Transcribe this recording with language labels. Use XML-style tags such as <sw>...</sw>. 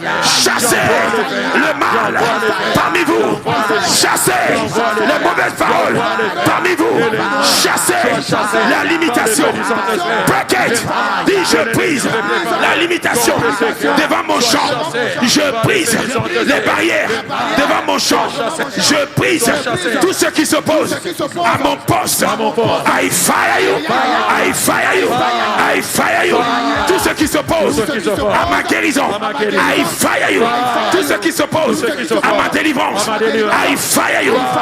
<fr>Chassez le mal parmi vous, chassez les mauvaises paroles parmi vous, chassez la limitation.</fr> <en>Break it.</en> <fr>Dis je brise la limitation devant mon champ. Je brise les barrières devant mon champ. Je brise tout ce qui s'oppose à mon poste.</fr> <en>I fire you, I fire you, I fire you.</en> <fr>Tout ce qui s'oppose à ma guérison,</fr> <en>I fire you.</en> <fr>Tout ce qui s'oppose à ma délivrance,</fr> <en>I fire you.</en>